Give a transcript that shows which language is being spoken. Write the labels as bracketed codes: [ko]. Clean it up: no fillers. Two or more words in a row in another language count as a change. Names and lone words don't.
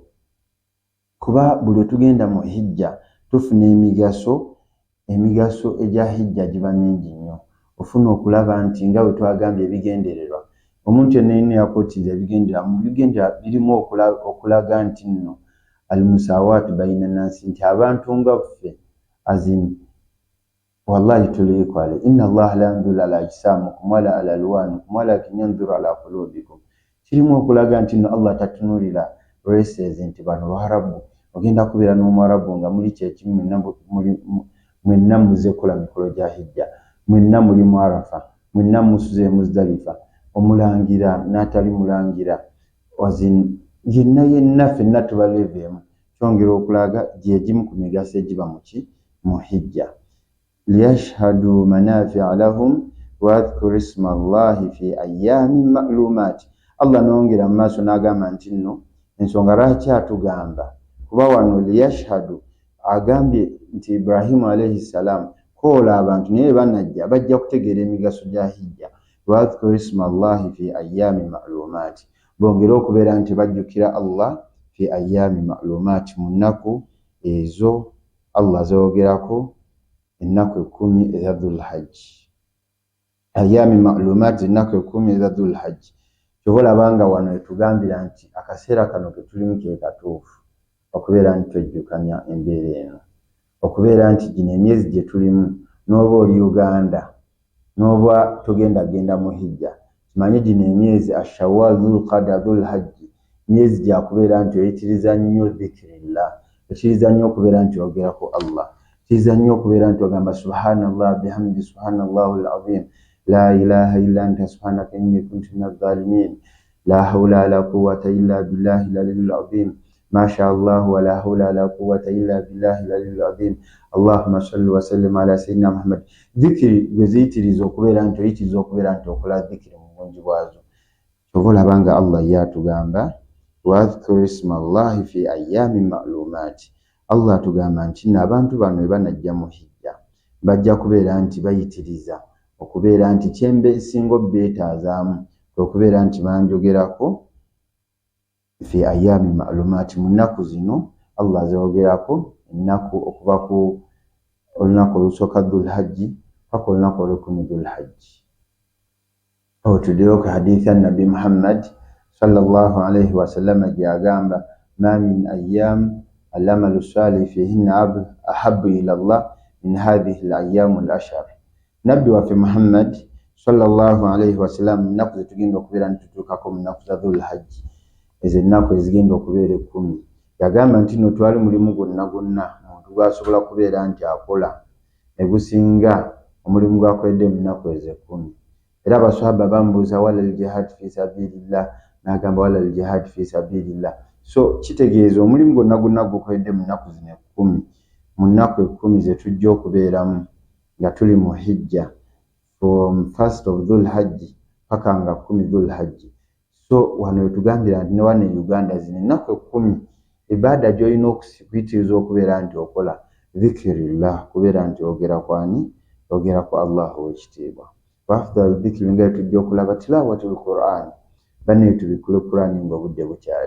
[lg] Kuba buli tugenda mu hijja tufuna emigaso egya hijja giba mingi nnyo. Ofuna okulaba nti nga bwe twagambye ebigendererwa, omuntu yenna yakootiza ebigendererwa birimu okulaga nti nno [ar] المساواة بين الناس, [lg] nti abantu nga ffe azini wallahi tuli equal. [ar] إن الله لا ينظر إلى أجسامكم ولا إلى ألوانكم ولكن ينظر إلى قلوبكم. [lg] Kirimu okulaga nti nno Allah tatunulira races nti bano Waarabu, ogenda kubeera n'Omwarabu nga muli kyekimu, mwenna muzze kukola mikolo gya hijja, mwenna muli mu Arafa, mwenna musuze Muzdalifa, omulangira n'atali mulangira, yenna ffenna tubaleeveemu. Kyongera okulaga gyegimu ku migaso egiba mu hijja. [ar] ليشهدوا منافع لهم ويذكروا اسم الله في أيام معلومات. [lg] Allah n'ongera mu maaso n'agamba nti nno ensonga lwaki atugamba kuba wano liyashhadu, agambye nti Ibrahim [ar] عليه السلام [lg] koola abantu naye banajja bajja kutegeera emigaso gya hijja. [ar] ويذكروا اسم الله في أيام معلومات, [lg] bongera okubeera nti bajjukira Allah [ar] في أيام معلومات, [lg] mu nnaku ezo Allah zoogerako, ennaku 10 eza Dhul Hajj. [ar] أيام معلومات, [lg] ennaku 10 eza Dhul Hajj. Kyobalabanga wano etugambira nti akaseera kano ke tulimu ke katuufu okubeera nti twejjukanya embeera eno, okubeera nti gino emyezi gye tulimu, n'oba oli Uganda n'oba genda mu hijja, kimanyi gino emyezi Ashawwal, Dhulqada, Dhul Hajj, myezi gya kubeera nti oyitiriza nnyo dhikrillah, oyitiriza nnyo okubeera nti ogerako Allah, oyitiriza nnyo okubeera nti ogamba [ar] سبحان الله وبحمده سبحان الله العظيم لا إله إلا أنت سبحانك إني كنت من الظالمين لا حول ولا قوة إلا بالله العلي العظيم, ما شاء الله ولا حول ولا قوة إلا بالله العلي العظيم اللهم صل وسلم على سيدنا محمد. [lg] Dhikri gweziyitiriza okubeera nti oyitiriza okubeera nti okola dhikri mu bungi bwazo. Ky'olabanga Allah yatugamba [ar] واذكروا اسم الله في أيام معلومات. [lg] Allah atugamba nti n'abantu bano bwe banajja mu hijja bajja kubeera nti bayitiriza okubeera nti kyembe singo beetaazaamu okubeera nti banjogerako [ar] في أيام معلومات, [lg] mu nnaku zino Allah zoogerako ennaku okuva ku olunaku olusooka Dhul Hajj paka olunaku olw'ekumi Dhul Hajj. Tuddeyo ku hadithi ya Nabi Muhammad [ar] صلى الله عليه وسلم [lg] gy'agamba [ar] ما من أيام العمل الصالح فيهن أحب إلى الله من هذه الأيام العشر. [lg] Nabbi waffe Muhammad [ar] صلى الله عليه وسلم [lg] nnaku zetugenda okubeera nitutuukako mu nnaku za Dhul Hajj, ezo ennaku ezigenda okubeera 10 yagamba nti no twali mulimu gwonna omuntu gwasobola kubeera nti akola negusinga omulimu gwakoledde mu nnaku ezo 10. Era abaswahaba bamubuuza [ar] ولا الجهاد في سبيل الله, [lg] n'agamba [ar] ولا الجهاد في سبيل الله. [lg] So kitegeeza omulimu gwonna gukoledde mu nnaku zino 10, mu nnaku 10 ze tujja okubeeramu nga tuli mu hijja [en] from 1st of [lg] Dhul Hajj paka nga 10 Dhul Hajj. So wano wetugambira nti ne wano e Uganda zino ennaku 10 ibada gy'olina okusikiriza okubeera nti okola dhikirillah, kubeera nti ogera kwani, ogera ku Allah w'ekitiibwa. [ar] وأفضل الذكر [lg] nga tujja okulaba [ar] تلاوة القرآن, [lg] banne tubikule Qur'an ng'obudde bukyali.